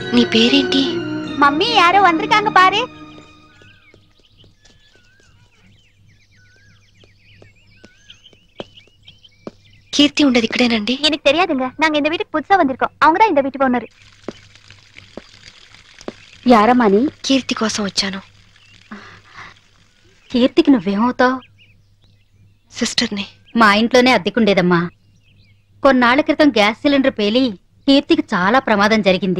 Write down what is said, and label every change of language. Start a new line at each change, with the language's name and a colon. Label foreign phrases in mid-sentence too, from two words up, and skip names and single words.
Telugu: పేరేంటి?
Tamil: மம்மி யாரோ వந்திருக்காங்க பாரு.
Telugu: கீர்த்தி ఉండదు ఇక్కడేనండి?
Tamil: எனக்கு தெரியாதுங்க. நாங்க இந்த வீட்டுக்கு புதுசா வந்திருக்கோம். அவங்க தான் இந்த வீட்டு ఓనర్. యారమ్మని?
Telugu: కీర్తి కోసం వచ్చాను. కీర్తికి నువ్వేమవుతావు? సిస్టర్ని. మా ఇంట్లోనే అద్దెకుండేదమ్మా. కొన్నాళ్ల క్రితం గ్యాస్ సిలిండర్ పేలి కీర్తికి చాలా ప్రమాదం జరిగింది.